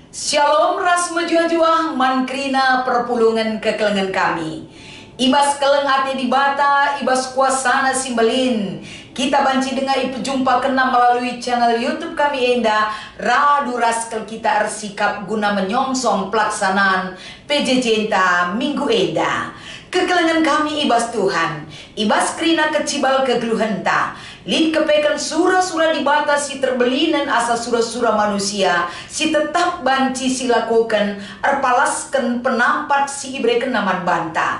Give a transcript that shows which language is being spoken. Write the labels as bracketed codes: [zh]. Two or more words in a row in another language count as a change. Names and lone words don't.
[btx] Shalom ras menjuah-juah mankrina perpulungan kekelengan kami. Ibas keleng ate di bata, ibas kuasana simbelin. Kita banci dengar jumpa kena melalui channel YouTube kami enda. Radu raskel kita ersikap guna [id] menyongsong pelaksanaan PJJ [btx] enta minggu enda. Kekelengan kami ibas Tuhan, ibas krina kecibal kegeluhenta. Lid kepekan surah-surah dibata si terbelinan asa surah-surah manusia si tetap banci si lakukan erpalaskan penampat si ibreken naman banta.